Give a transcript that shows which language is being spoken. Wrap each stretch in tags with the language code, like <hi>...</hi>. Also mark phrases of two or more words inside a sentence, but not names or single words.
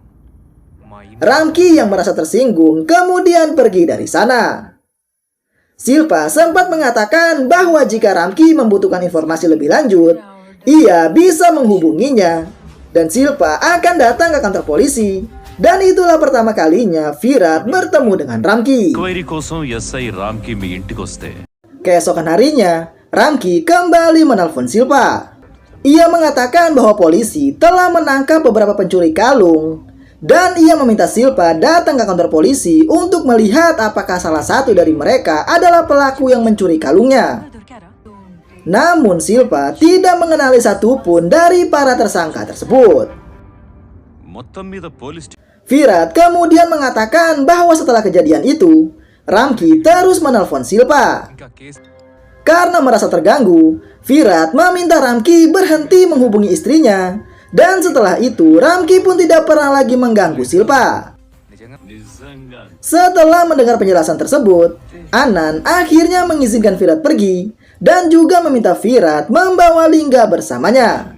<id>Ramki yang merasa tersinggung kemudian pergi dari sana. Silpa sempat mengatakan bahwa jika Ramki membutuhkan informasi lebih lanjut, ia bisa menghubunginya dan Silpa akan datang ke kantor polisi. Dan itulah pertama kalinya Virat bertemu dengan Ramki.</id> <te>ఎంక్వైరీ కోసం ఎస్ఐ రామ్కి మీ ఇంటికి వస్తే</te> <id>Keesokan harinya, Ramki kembali menelpon Silpa. Ia mengatakan bahwa polisi telah menangkap beberapa pencuri kalung dan ia meminta Silpa datang ke kantor polisi untuk melihat apakah salah satu dari mereka adalah pelaku yang mencuri kalungnya. Namun Silpa tidak mengenali satupun dari para tersangka tersebut.</id> <te>మొత్తం మీద పోలీస్</te> <id>Virat kemudian mengatakan bahwa setelah kejadian itu, Ramki terus menelpon Silpa.</id> <te>ఇంకా కేసు</te> <id>Karena merasa terganggu, Virat meminta Ramki berhenti menghubungi istrinya. Dan setelah itu, Ramki pun tidak pernah lagi mengganggu Silpa.</id> <te>నిజంగా నిజంగా</te> <id>Setelah mendengar penjelasan tersebut, Anan akhirnya mengizinkan Virat pergi dan juga meminta Virat membawa Lingga bersamanya.</id>